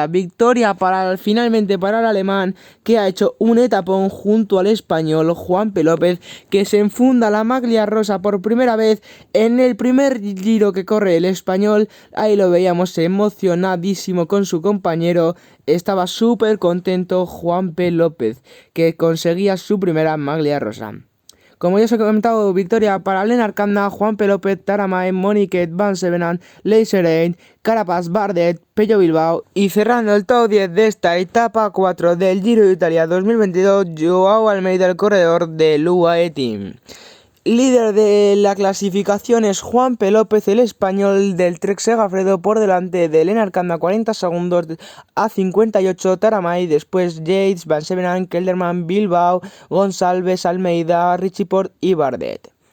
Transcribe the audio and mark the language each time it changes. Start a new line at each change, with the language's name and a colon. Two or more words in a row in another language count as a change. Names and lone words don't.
Spanish: Victoria finalmente para el alemán, que ha hecho un etapón junto al español Juanpe López, que se enfunda la maglia rosa por primera vez en el primer giro que corre el español. Ahí lo veíamos emocionadísimo con su compañero. Estaba súper contento Juanpe López, que conseguía su primera maglia rosa. Como ya os he comentado, victoria para Lennart Kemna, Juanpe López, Taramae, Moniquet, Van Sevenant, Leyserain, Carapaz, Bardet, Pello Bilbao. Y cerrando el top 10 de esta etapa 4 del Giro de Italia 2022, Joao Almeida, el corredor del UAE Team. Líder de la clasificación es Juanpe López, el español del Trek Segafredo, por delante de Lennart Kemna, 40 segundos a 58, Taramae, después Yates, Van Sevenant, Kelderman, Bilbao, Gonçalves, Almeida, Richie Porte y Bardet.